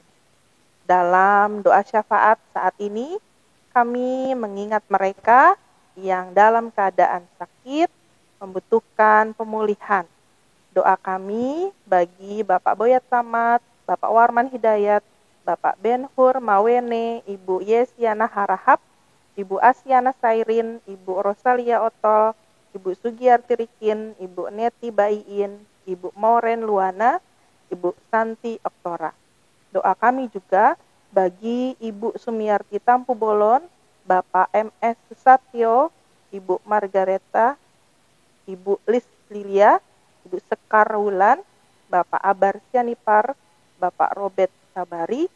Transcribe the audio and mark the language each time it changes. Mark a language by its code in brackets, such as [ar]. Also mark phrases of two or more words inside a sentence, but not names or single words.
[id] Dalam doa syafaat saat ini, kami mengingat mereka yang dalam keadaan sakit, membutuhkan pemulihan. Doa kami bagi Bapak Boyat Samad, Bapak Warman Hidayat, Bapak Ben-Hur Mawene, Ibu Yesiana Harahap, Ibu Asyana Sairin, Ibu Rosalia Otol, Ibu Sugiyarti Rikin, Ibu Neti Baiin, Ibu Moren Luana, Ibu Santi Oktora. Doa kami juga bagi Ibu Sumiarti Tampu Bolon, Bapak MS Susatyo, Ibu Margareta, Ibu Lis Lilia, Ibu Sekar Wulan, Bapak Abar Sianipar, Bapak Robert Sabari.